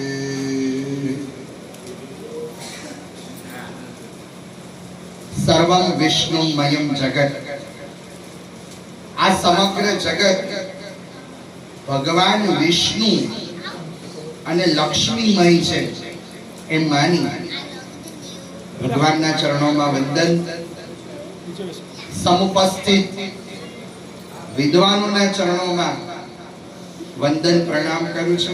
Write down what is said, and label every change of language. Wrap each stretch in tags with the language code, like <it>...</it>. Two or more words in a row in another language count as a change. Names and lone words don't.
<sa>सर्वं विष्णुमयं जगत्,</sa> <gu>આ સમગ્ર જગત ભગવાન વિષ્ણુ અને લક્ષ્મીમય છે એમ માની ભગવાનના ચરણોમાં વંદન, સમુપસ્થિત વિદ્વાનોના ચરણોમાં વંદન પ્રણામ કરું છું।</gu>